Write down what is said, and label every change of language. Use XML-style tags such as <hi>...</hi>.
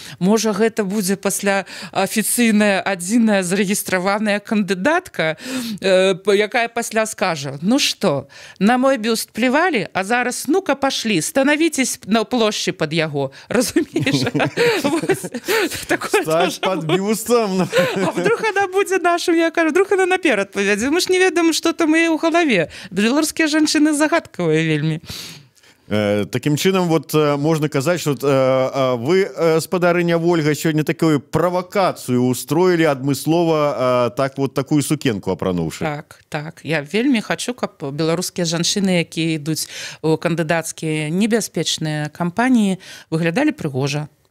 <be>Можа, гэта будзе пасля афіцыйная адзіная зарэгістраваная кандыдатка, якая пасля скажа:</be> <ru>ну что, на мой бюст плевали, а зараз ну-ка пошли, становитесь на площади под яго.</ru> <be>Разумеешь?</be> <ru>Стать под бюстом. А вдруг она будет нашим,</ru> <be>я кажу,</be> <ru>вдруг она</ru> <be>наперад поведзе. Мы ж не ведаем,</be> <ru>что там у голове.</ru> <be>Беларускія жанчыны загадкавыя вельмі. Таким чынам, вот можна казаць, што вы, спадарыня Вольга, сёння такую правакацыю устроілі адмыслова, так вот такую сукенку апрануўшы. Так. Я вельмі хачу, каб беларускія жанчыны, якія ідуць у кандыдацкія небяспечныя кампаніі, выглядалі прыгожа.</be>